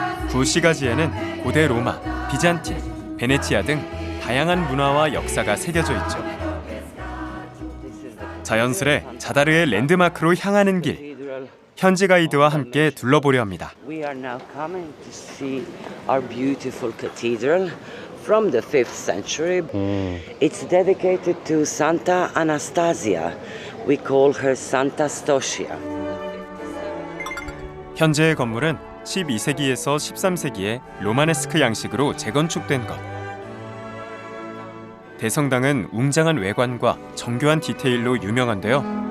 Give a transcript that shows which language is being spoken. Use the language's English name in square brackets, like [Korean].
[Korean] 구시가지에는 고대 로마, 비잔틴, 베네치아 등 다양한 문화와 역사가 새겨져 있죠. 자연스레 자다르의 랜드마크로 향하는 길. 현지 가이드와 함께 둘러보려 합니다. [English] We are now coming to see our beautiful cathedral from the 5th century. It's dedicated to Santa Anastasia. We call her Santa Stosia. [Korean] 현재의 건물은 12세기에서 13세기에 로마네스크 양식으로 재건축된 것. 대성당은 웅장한 외관과 정교한 디테일로 유명한데요.